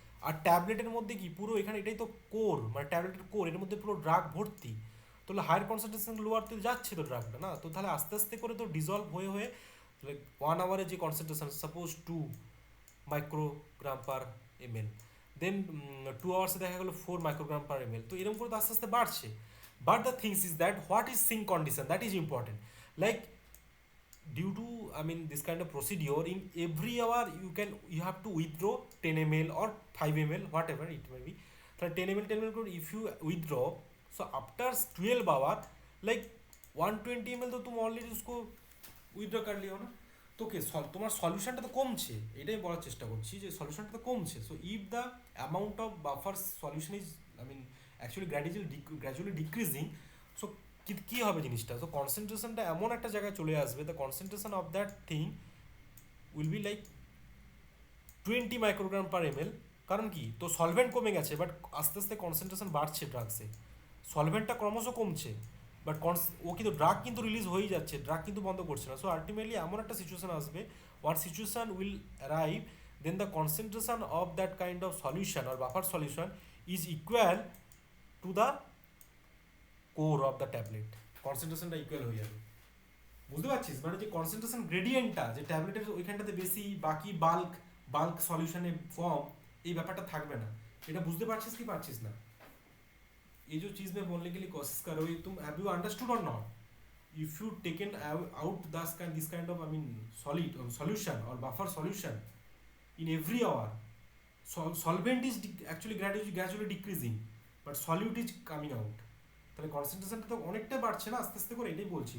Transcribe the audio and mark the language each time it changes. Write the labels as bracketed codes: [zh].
[bn] আর ট্যাবলেটের মধ্যে কি পুরো এখানে এটাই তো কোর, মানে ট্যাবলেটের কোর, এর মধ্যে পুরো ড্রাগ ভর্তি। তাহলে হায়ার কনসেন্ট্রেশন লোয়ার তো যাচ্ছে তো ড্রাগটা না, তো তাহলে আস্তে আস্তে করে তো ডিজলভ হয়ে হয়ে 1 আওয়ারে যে কনসেন্ট্রেশন সাপোজ 2 মাইক্রোগ্রাম/ml, দেন 2 আওয়ার্সে দেখা গেলো 4 মাইক্রোগ্রাম/ml, তো এরকম করে তো আস্তে আস্তে বাড়ছে। [en] But the things is that what is sync condition, that is important. Like due to this kind of procedure, in every hour you have to withdraw 10 ml or 5 ml whatever it may be. So 10 ml if you withdraw, so after 12 hour like 120 ml [hi] तो तुम already उसको withdraw कर लियो ना। [bn] তো কে তোমার সলিউশনটা তো কমছে, এটাই বলার চেষ্টা করছি যে সলিউশনটা তো কমছে। [en] so if the amount of buffer solution is actually gradually decreasing, so কী হবে জিনিসটা, so [bn] কনসেন্ট্রেশনটা এমন একটা জায়গায় চলে আসবে, [en] The concentration of that thing will be like 20 microgram. [bn] কারণ কি, তো সলভেন্ট কমে গেছে বাট আস্তে আস্তে কনসেন্ট্রেশন বাড়ছে ড্রাগসে, সলভেন্টটা ক্রমশ কমছে বাট ও কিন্তু ড্রাগ কিন্তু রিলিজ হয়েই যাচ্ছে, ড্রাগ কিন্তু বন্ধ করছে না। সো আলটিমেটলি এমন একটা সিচুয়েশন আসবে, [en] one situation will arrive, then the concentration of that kind of solution আর buffer solution is equal to the core of the tablet, [bn] কনসেন্ট্রেশনটা equal হয়ে যাবে। বুঝতে পারছিস, মানে যে কনসেন্ট্রেশন গ্রেডিয়েন্টটা যে ট্যাবলেটের ওইখানটাতে বেশি বাকি বাল্ক সলিউশনে কম, এই ব্যাপারটা থাকবে না। এটা বুঝতে পারছিস কি পারছিস না? [hi] ये जो चीज़ मैं बोलने के लिए कोशिश कर रहा हूँ, तुम [en] Have you understood और not? If you taken out this kind of solid solution और buffer solution in every hour, solvent is actually gradually decreasing but solute is coming out, [bn] তাহলে কনসেন্ট্রেশনটা তো অনেকটা বাড়ছে না আস্তে আস্তে করে, এটাই বলছি।